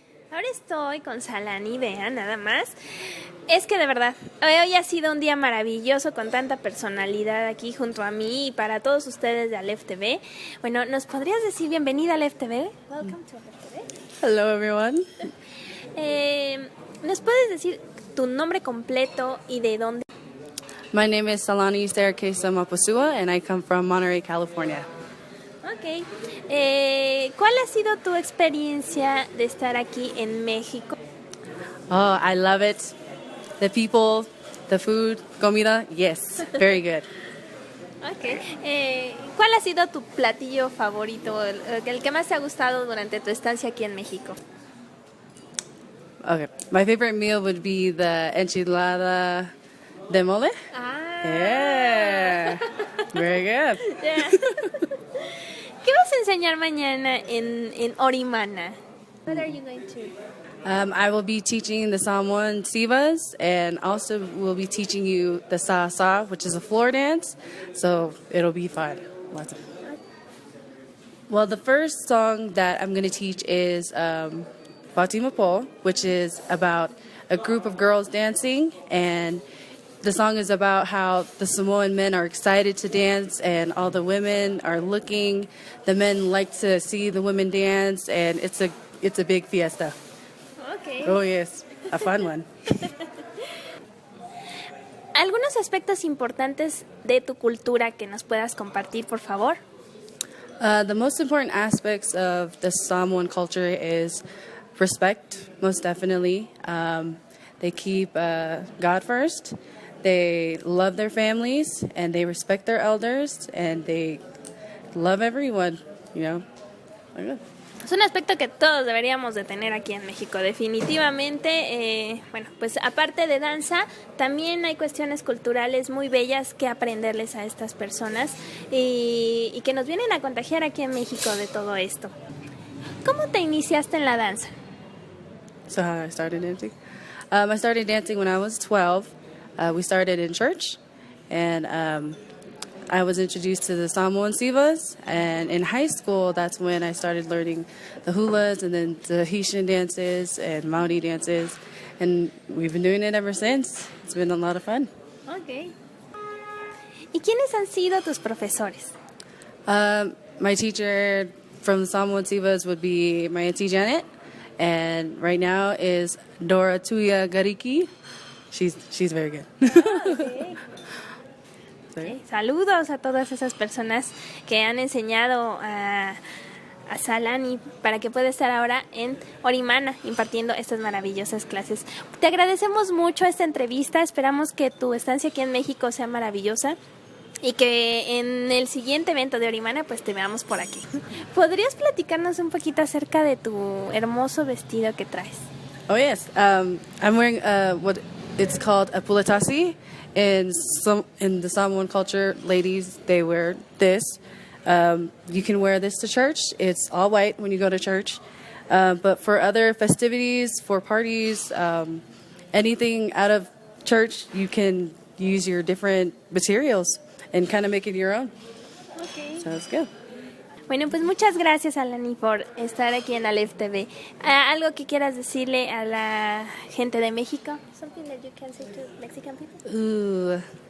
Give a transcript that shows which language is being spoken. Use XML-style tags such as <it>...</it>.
<es>ahora estoy con Salani, vean, nada más. Es que de verdad, hoy ha sido un día maravilloso con tanta personalidad aquí junto a mí y para todos ustedes de Aleph TV. Bueno, ¿nos podrías decir bienvenida a Aleph TV?</es> <en>Welcome to Aleph TV. Hello, everyone.</en> <es>¿Nos puedes decir tu nombre completo y de dónde?</es> <en>My name is Salani Maposua, and I come from Monterey, California. Ok.</en> <es>¿Cuál ha sido tu experiencia de estar aquí en México?</es> <en>Oh, I love it. The people, the food, comida, yes, very good. Ok.</en> <es>¿Cuál ha sido tu platillo favorito, el que más te ha gustado durante tu estancia aquí en México?</es> <en>Okay, my favorite meal would be the enchilada de mole. Ah. Yeah, very good. Yeah.</en> <es>¿Qué vas a enseñar mañana en Orimana?</es> <en>What are you going to? I will be teaching the Samoan Sivas, and also will be teaching you the Sa, which is a floor dance. So it'll be fun. Lots of fun. Well, the first song that I'm going to teach is Fatima Po, which is about a group of girls dancing, and the song is about how the Samoan men are excited to dance and all the women are looking. The men like to see the women dance, and it's a big fiesta. Okay. Oh, yes, a fun one.</en> <es>¿Algunos aspectos importantes de tu cultura que nos puedas compartir, por favor?</es> <en>The most important aspects of the Samoan culture is respect, most definitely. They keep God first. They love their families, and they respect their elders, and they love everyone, you know.</en> <es>Es un aspecto que todos deberíamos de tener aquí en México, definitivamente. Bueno, pues aparte de danza, también hay cuestiones culturales muy bellas que aprenderles a estas personas y que nos vienen a contagiar aquí en México de todo esto. ¿Cómo te iniciaste en la danza?</es> <en>So how I started dancing? I started dancing when I was 12. We started in church, and I was introduced to the Samoan Sivas, and in high school, that's when I started learning the hulas and then the Haitian dances and Maori dances, and we've been doing it ever since. It's been a lot of fun. Okay.</en> <es>¿Y quiénes han sido tus profesores?</es> <en>My teacher from the Samoan Sivas would be my auntie Janet, and right now is Dora Tuya Gariki. She's very good. Okay. Okay.</en> <es>Saludos a todas esas personas que han enseñado a Salani para que pueda estar ahora en Orimana impartiendo estas maravillosas clases. Te agradecemos mucho esta entrevista, esperamos que tu estancia aquí en México sea maravillosa y que en el siguiente evento de Orimana pues te veamos por aquí. ¿Podrías platicarnos un poquito acerca de tu hermoso vestido que traes?</es> <en>Oh yes, I'm wearing what it's called a pulatasi. In the Samoan culture, ladies, they wear this. You can wear this to church. It's all white when you go to church. But for other festivities, for parties, anything out of church, you can use your different materials and kind of make it your own. Okay. So it's good.</en> <es>Bueno, pues muchas gracias, Lani, por estar aquí en Aleph TV. ¿Algo que quieras decirle a la gente de México?</es> <en>Something that you can say to Mexican people?</en>